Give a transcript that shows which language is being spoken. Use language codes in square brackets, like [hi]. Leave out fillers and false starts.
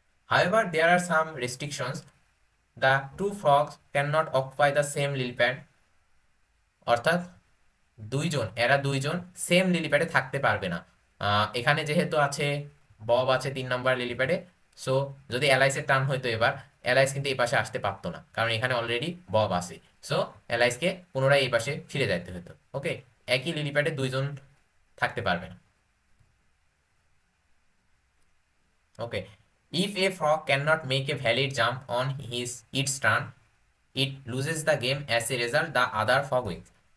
[en] However, there are some restrictions. The two frogs cannot occupy the same lily pad. [bn] অর্থাৎ এরা দুইজন same lily প্যাডে থাকতে পারবে না। এখানে যেহেতু আছে বব আছে 3 নাম্বার লিলি প্যাডে, সো যদি অ্যালাইসের টার্ন হইতো এবার, অ্যালাইস কিন্তু এই পাশে আসতে পারতো না, কারণ এখানে অলরেডি বব আছে। সো অ্যালাইসকে পুনরায় এই পাশে ফিরে যাইতে হতো। ওকে, একই লিলি প্যাডে দুইজন থাকতে পারবে না। [en] Okay. If a frog cannot make a valid jump on its turn, it loses the game. As a result, the other frog wins.